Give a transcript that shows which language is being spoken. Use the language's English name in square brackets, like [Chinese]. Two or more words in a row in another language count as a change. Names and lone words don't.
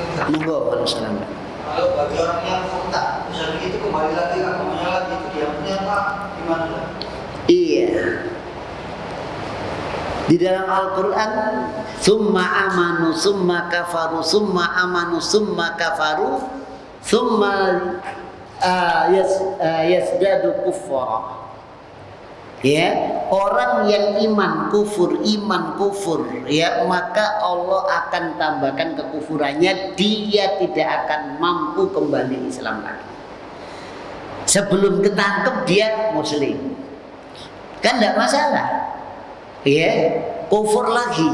[Javanese] Monggo, Waalaikumsalam. [Indonesian] Kalau bagi orang yang kontak, misalnya itu kembali lagi agamanya lagi itu dia punya apa? Gimana? Iya. Di dalam Al-Quran, [Arabic] ثم آمنوا، ثم كفروا، ثم آمنوا، ثم كفروا، ثم ازدادوا كفرا. [Indonesian] Ya, orang yang iman kufur, ya, maka Allah akan tambahkan kekufurannya, dia tidak akan mampu kembali Islam lagi. Sebelum ketangkep dia muslim, kan tidak masalah, ya, kufur lagi.